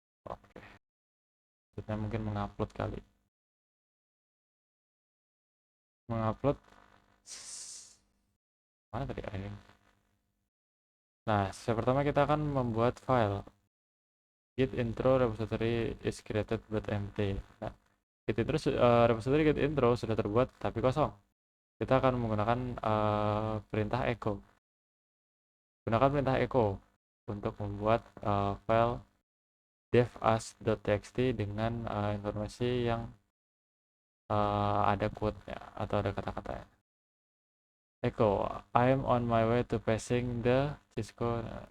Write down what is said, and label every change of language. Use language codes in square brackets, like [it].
[id] Oke, maksudnya mungkin mengupload kali. Mengupload mana tadi ini? Nah, step pertama kita akan membuat file. [en] Git intro repository is created but empty. [id] Nah, git intro repository git intro sudah terbuat tapi kosong. Kita akan menggunakan perintah echo. Gunakan perintah echo untuk membuat file dev.as.txt dengan informasi yang ada quote-nya atau ada kata-katanya. [en] Echo, I'm on my way to passing the Cisco.